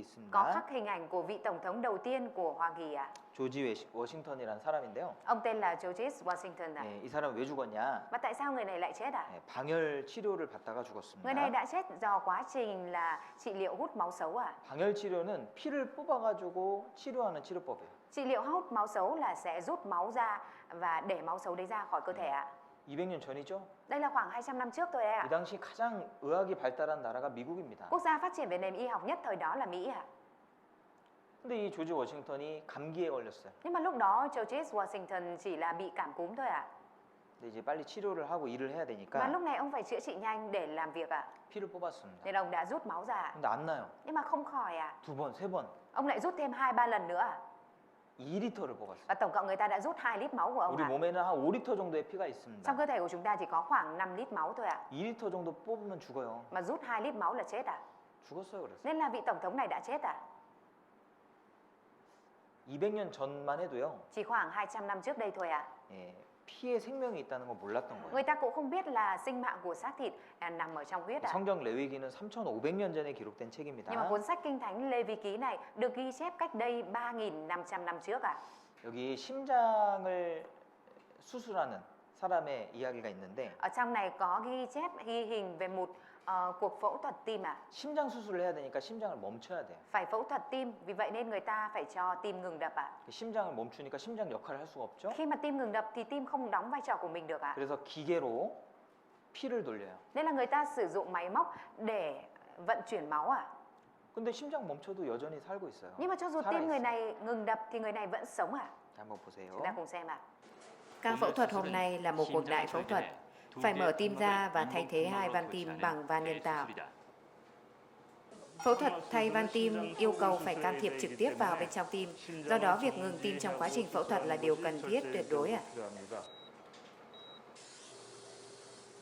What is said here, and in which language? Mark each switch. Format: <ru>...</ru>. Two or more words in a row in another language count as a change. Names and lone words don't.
<vi>có</vi> <ko>있습니다.</ko> <vi>khắc hình ảnh của vị tổng thống đầu tiên của Hoa Kỳ ạ.</vi> <ko>조지 워싱턴이라는 사람인데요.</ko> <vi>Ông tên là George Washington ạ.</vi> <ko>이 사람 왜 죽었냐?</ko> <vi>Và tại sao người này lại chết ạ?</vi> <ko>방열 치료를 받다가</ko> <vi>Người</vi> <ko>죽었습니다.</ko> <vi>này đã chết do quá trình là trị liệu hút máu xấu ạ.</vi> <ko>방열 치료는 피를 뽑아가지고 치료하는 치료법이에요.</ko> <vi>Trị liệu hút máu xấu là sẽ rút máu ra và để máu xấu đấy ra khỏi cơ thể ạ.</vi> <ko>200년 전이죠.</ko> <vi>Đây là khoảng 200 năm trước thôi đấy</vi> <ko>이</ko> <vi>ạ.</vi> <ko>당시 가장 의학이 발달한 나라가 미국입니다.</ko> <vi>Quốc gia phát triển về nền y học nhất thời đó là Mỹ ạ.</vi> <ko>근데 이 조지 워싱턴이 감기에 걸렸어요.</ko> <vi>Nhưng mà lúc đó George Washington chỉ là bị cảm cúm thôi ạ.</vi> <ko>근데 이제 빨리 치료를 하고 일을 해야</ko> <vi>Và</vi> <ko>되니까</ko> <vi>lúc này ông phải chữa trị nhanh để làm việc ạ.</vi> <ko>피를 뽑았습니다.</ko> <vi>Nên ông đã rút máu ra.</vi> <ko>근데 안 나요.</ko> <vi>Nhưng mà không khỏi ạ.</vi> <ko>2번, 3번.</ko> <vi>Ông lại rút thêm 2-3 lần nữa ạ.</vi> <ko>2리터를 뽑았어요.</ko> <vi>Và tổng cộng người ta đã rút 2 lít máu của ông</vi> <ko>우리</ko> <vi>ạ.</vi> <ko>몸에는 한 5리터 정도의 피가 있습니다.</ko> <vi>Trong cơ thể của chúng ta chỉ có khoảng 5 lít máu thôi ạ.</vi> <ko>2리터 정도 뽑으면 죽어요.</ko> <vi>Mà rút 2 lít máu là chết ạ.</vi> <ko>죽었어요, 그래서.</ko> <vi>Nên là vị tổng thống này đã chết ạ.</vi> <ko>200년 전만 해도요.</ko> <vi>Chỉ khoảng 200 năm trước đây thôi ạ.</vi> <ko>예, 피에 생명이 있다는 거 몰랐던 거예요.</ko> <vi>Người ta cũng không biết là sinh mạng của xác thịt nằm ở trong huyết ạ.</vi> <ko>성경 레위기는 3,500년 전에 기록된 책입니다.</ko> <vi>Nhưng mà cuốn sách Kinh Thánh Lê Vi Ký này được ghi chép cách đây 3.500 năm trước ạ.</vi> <ko>여기 심장을 수술하는 사람의 이야기가 있는데</ko> <vi>Ở trong này có ghi hình về một cuộc phẫu thuật tim ạ.</vi> <ko>심장 수술을 해야 되니까 심장을 멈춰야 돼요.</ko> <vi>Phải phẫu thuật tim, vì vậy nên người ta phải cho tim ngừng đập ạ.</vi> <ko>심장을 멈추니까 심장 역할을 할 수가 없죠.</ko> <vi>Khi mà tim ngừng đập thì tim không đóng vai trò của mình được ạ.</vi> <ko>그래서 기계로 피를 돌려요.</ko> <vi>Nên là người ta sử dụng máy móc để vận chuyển máu ạ.</vi> <ko>근데 심장 멈춰도 여전히 살고 있어요.</ko> <vi>Nhưng mà cho dù tim người này ngừng đập thì người này vẫn sống ạ.</vi> <ko>한번 보세요.</ko> <vi>Chúng ta cùng xem ạ. Ca phẫu thuật hôm nay là một cuộc đại phẫu thuật. Phải mở tim ra và thay thế 2 van tim bằng van nhân tạo. Phẫu thuật thay van tim yêu cầu phải can thiệp trực tiếp vào bên trong tim. Do đó, việc ngừng tim trong quá trình phẫu thuật là điều cần thiết tuyệt đối ạ.</vi>